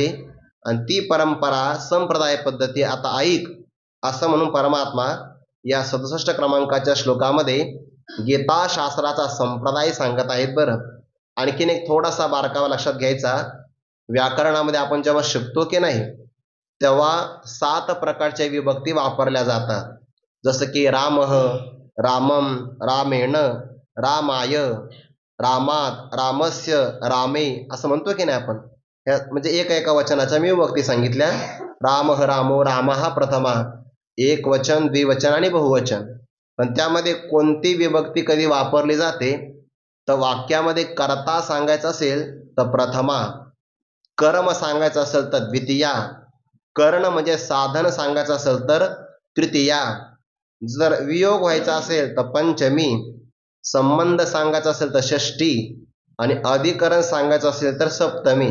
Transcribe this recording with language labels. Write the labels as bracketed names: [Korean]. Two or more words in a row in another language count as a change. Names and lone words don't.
[Marathi] आणि ती परंपरा संप्रदाय पद्धती आता ऐक असं म्हणून परमात्मा या 67 क्रमांकाच्या श्लोकामध्ये गीता शास्त्राचा संप्रदाय सांगत आहेत. बरं, आणखीन एक थोडासा बारकावा लक्षात घ्यायचा. व्याकरणामध्ये आपण जेव्हा शिकतो की नाही तेव्हा 7 प्रकारच्या विभक्ती वापरल्या जातात. [Sanskrit] जसं की रामः, रामम, रामेण, रामाय, रामात, रामस्य, रामे [Marathi] असं म्हणतो की नाही आपण. म्हणजे एका वचनाच्या मी विभक्ती सांगितल्या. [Sanskrit] रामः, रामो, रामः प्रथमा, [Marathi] एक वचन, द्विवचन आणि बहुवचन. पण त्यामध्ये कोणती विभक्ती कधी वापरली जाते तर वाक्यामध्ये कर्ता सांगायचं असेल तर प्रथमा, कर्म सांगायचं असेल तर द्वितीया, कर्ण म्हणजे साधन सांगायचं असेल तर तृतीया, जर वियोग व्हायचा असेल तर पंचमी, संबंध सांगायचा असेल तर षष्ठी आणि अधिकरण सांगायचं असेल तर सप्तमी.